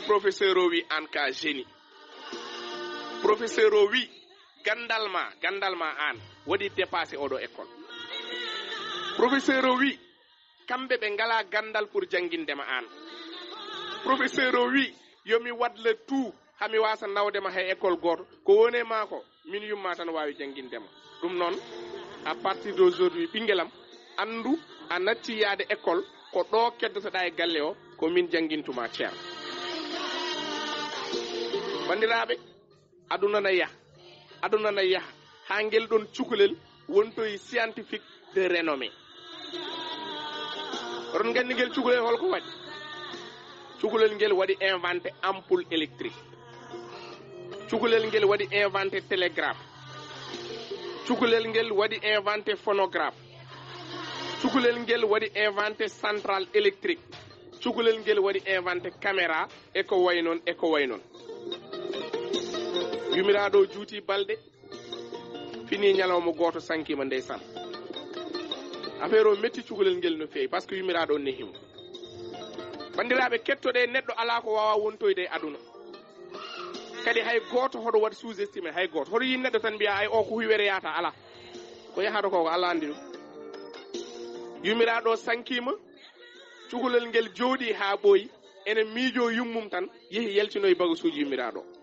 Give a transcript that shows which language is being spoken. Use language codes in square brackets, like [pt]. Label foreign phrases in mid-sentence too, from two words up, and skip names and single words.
[ff] professeur o wi an ka génie professeur o wi gandal ma an waɗi dépassé oɗo école professeur o wi kamɓe ɓe ngala gandal pour jangindema an professeur o wi yomi wadle tout hami wasa nawdema hay école goto ko woni mako min yumma tan wawi jangindema ɗum noon [fr] à partir d'aujourd'hui [ff] ɓinguelam andu a natti yaade école ko ɗo keddotoɗa e galle o ko min jangintuma ceer bandiraɓe aduna na yaha ha ngel ɗon cukalel wontoye [fr] scientifique de renommée [ff] oɗon gandi ngel cukalel holko waɗi cukalel ngel waɗi [fr] inventé ampoule électrique [ff] cukalel ngel waɗi [fr] inventé télégraphe [ff] cukalel ngel waɗi [fr] inventé phonographe [ff] cukalel ngel waɗi [fr] inventé centrale électrique [ff] cukalel ngel waɗi [fr] inventé caméra [ff] e ko way noon yumiraɗo juuti balde fini ñalawma goto sankima ndeysan affaire o metti cugolel ngel no feewi [fr] par ce que [ff] yumiraɗo nehimo bandiraɓe kettoɗe neɗɗo ala ko wawa wontoyde e aduna kadi hay goto hoɗo waɗa [fr] sous estimé [ff] hay goto hoɗo yi neɗɗo tan mbiya ay o ko huywere yata ala ko yahata ko Allah andi ɗum yumiraɗo sankima cugolel ngel jooɗi ha ɓooyi ene miijo yummum tan yehi yaltinoye bagasuji yumiraɗo